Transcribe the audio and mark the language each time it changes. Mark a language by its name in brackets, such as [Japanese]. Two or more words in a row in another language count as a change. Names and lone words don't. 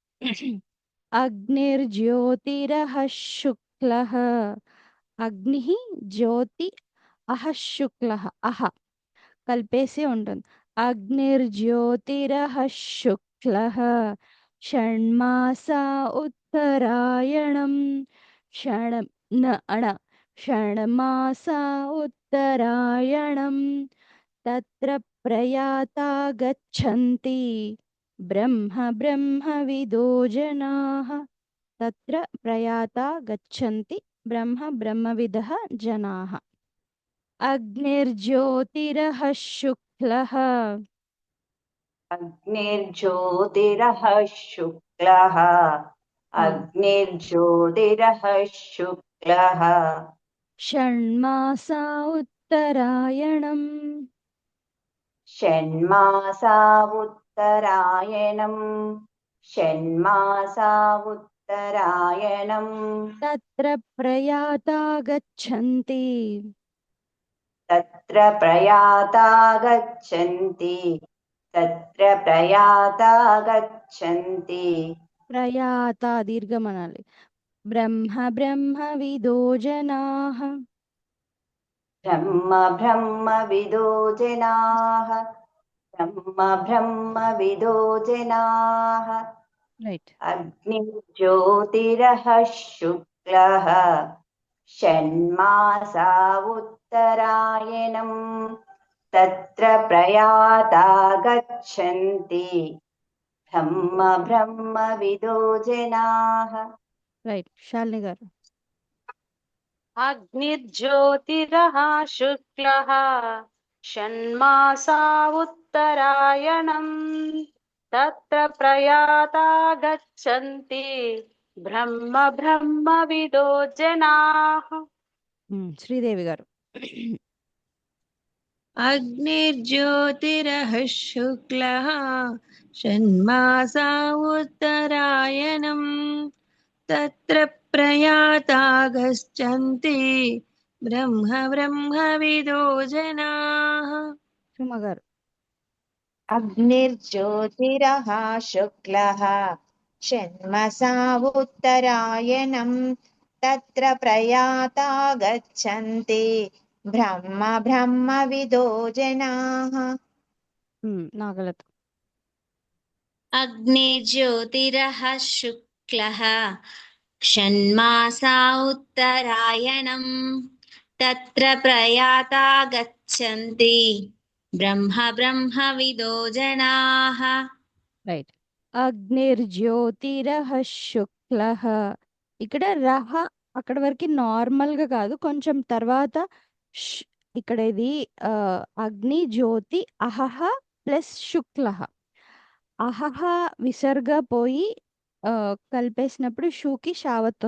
[Sanskrit] అగ్నిర్జ్యోతిరః శుక్లః అగ్ని జ్యోతి అహ శుక్లః అహ [Telugu] కలిపేసి ఉంటుంది [Sanskrit] అగ్నిర్జ్యోతిరః శుక్లః షణ్మాసా ఉత్తరాయణం షణ్ న అణ షణ్మాసా ఉత్తరాయణం తత్ర ప్రయాతా గచ్చంతి బ్రహ్మవిదో జనాః తత్ర ప్రయాతా గచ్చంతి బ్రహ్మవిదః జనాః అగ్నిర్జ్యోతిరః శుక్లః अग्निर्ज्योतिरः शुक्लः अग्निर्ज्योतिरः शुक्लः షణ్మాసా ఉత్తరాయణం षण्मासा उत्तरायणम् षण्मासा उत्तरायणम् తత్ర ప్రయాతా గచ్చంతి तत्र प्रयाता गच्छन्ति तत्र प्रयाता गच्छन्ति ప్రయాతా దీర్ఘం అనాలి బ్రహ్మవిదో జనాః ब्रह्मविदो जनाः ब्रह्मविदो जनाः [Telugu] రైట్ [Sanskrit] अग्निज्योतिरः शुक्लः षण्मासा उत्तरायणम् तत्र प्रयाता गच्छन्ति ब्रह्मविदो जनाः [Telugu] రైట్ శాలిని గారు [Sanskrit] అగ్నిర్జ్యోతిరః శుక్లః షణ్మాసా ఉత్తరాయణం తత్ర ప్రయాతా గచ్చంతి బ్రహ్మవిదో జనాః [Telugu] శ్రీదేవి గారు [Sanskrit] अग्निर्ज्योतिरः शुक्लः षण्मासा उत्तरायणम् तत्र प्रयाता गच्छन्ति ब्रह्मविदो जनाः [Telugu] సుమ గారు [Sanskrit] अग्निर्ज्योतिरः शुक्लः षण्मसा उत्तरायणम् तत्र प्रयाता गच्छन्ति ब्रह्मविदो जनाः [Telugu] నాగలత [Sanskrit] अग्निज्योतिरः शुक्लः षण्मासा उत्तरायणम् तत्र प्रयाता गच्छन्ति ब्रह्मविदो जनाः [Telugu] రైట్ [Sanskrit] అగ్నిర్జ్యోతిరః శుక్లః [Telugu] ఇక్కడ రహ అక్కడ వరకు నార్మల్ గా కాదు కొంచెం తర్వాత ఇక్కడ ఇది [Sanskrit] అగ్ని జ్యోతి [Telugu] అహహ ప్లస్ శుక్లః అహహ విసర్గ పోయి కలిపేసినప్పుడు షూకి షావత్